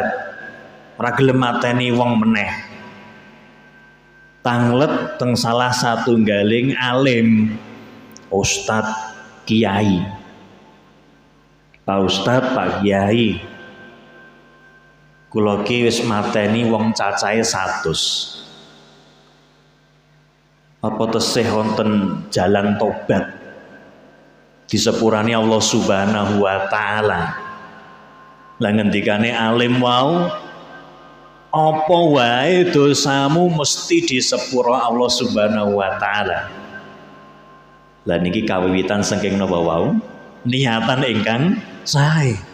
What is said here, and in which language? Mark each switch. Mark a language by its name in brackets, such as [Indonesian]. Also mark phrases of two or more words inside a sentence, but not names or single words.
[Javanese] Ora gelem mateni wong meneh. Tanglet teng salah satunggaling alim, Ustadz Kiai. Pak Ustadz, Pak Kiai. Kula ki wis mateni wong cacahe 100. Apa tesih wonten jalan tobat? Disepurani Allah [Arabic] سبحانه وتعالى. [Javanese] Lah ngendikane alim wau, apa wae dosamu mesti disepura Allah [Arabic] سبحانه وتعالى. [Javanese] Lah niki kawiwitan saking napa wau? Niatan ingkang sae.